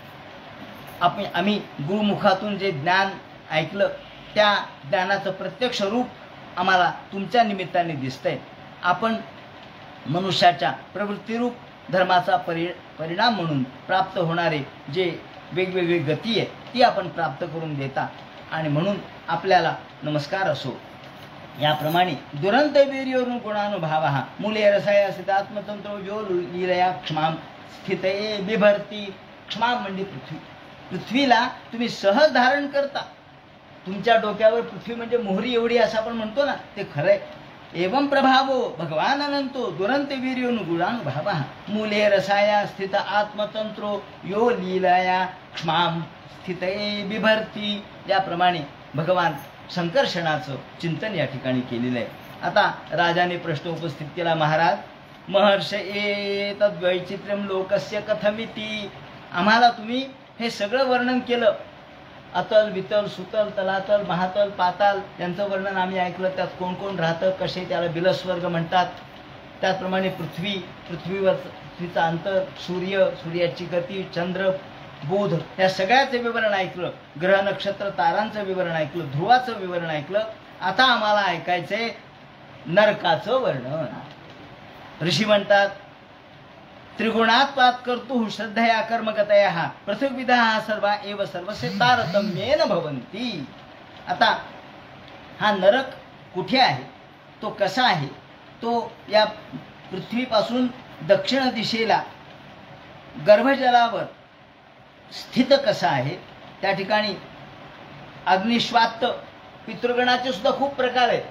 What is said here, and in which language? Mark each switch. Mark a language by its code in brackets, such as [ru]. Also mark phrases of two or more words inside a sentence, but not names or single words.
[mr] आम्ही गुरुमुखातून जे ज्ञान ऐकलं त्या ज्ञानाचं प्रत्यक्ष रूप आम्हाला तुमच्या निमित्ताने दिसतंय. आपण मनुष्याच्या प्रवृत्तीरूप धर्माचा परिणाम म्हणून प्राप्त होणारे जे वेगवेगळी गती आहे ती आपण प्राप्त करून देता आणि म्हणून आपल्याला नमस्कार असो. [sa] याप्रमाणे दुरंत वीर्योनु गुणानुभाव मूले रसाया स्थित आत्मतंत्रो यो लीलया क्षमाम स्थितये बिभर्ती. [mr] क्षमा म्हणजे पृथ्वी. पृथ्वीला तुम्ही सहज धारण करता. तुमच्या डोक्यावर पृथ्वी म्हणजे मोहरी एवढी असं आपण म्हणतो ना, ते खरंय. [sa] एवं प्रभावो भगवान अनंतो दुरंत वीर्योनु गुणानुभाव मूले रसाया स्थित आत्मतंत्रो यो लीलया क्षमाम स्थितये बिभर्ती. [mr] याप्रमाणे भगवान संकर्षणाचं चिंतन या ठिकाणी केलेलं आहे. आता राजाने प्रश्न उपस्थित केला, [sa] महाराज महर्ष एतद् वैचित्र्यम लोकस्य कथमिती. [mr] आम्हाला तुम्ही हे सगळं वर्णन केलं. अतल वितल सुतल तलातल महातल पाताल यांचं वर्णन आम्ही ऐकलं. त्यात कोण कोण राहतं, कसे त्याला बिलस्वर्ग म्हणतात. त्याचप्रमाणे पृथ्वीचा अंतर, सूर्याची गती, चंद्र बोध या सगळ्याचं विवरण ऐकलं. ग्रह नक्षत्र तारांचं विवरण ऐकलं. ध्रुवाचं विवरण ऐकलं. आता आम्हाला ऐकायचंय नरकाचं वर्णन. ऋषी म्हणतात [sa] त्रिगुणात्वात कर्तुः श्रद्धया कर्मगतया पृथग्विधः सर्वा एव सर्वस्य तारतम्येन भवन्ति. [mr] आता हा नरक कुठे आहे, तो कसा आहे, तो या पृथ्वीपासून दक्षिण दिशेला गर्भजलावर स्थित कसा आहे. त्या ठिकाणी अग्निश्वात्त पितृगणाचे सुद्धा खूप प्रकार आहेत.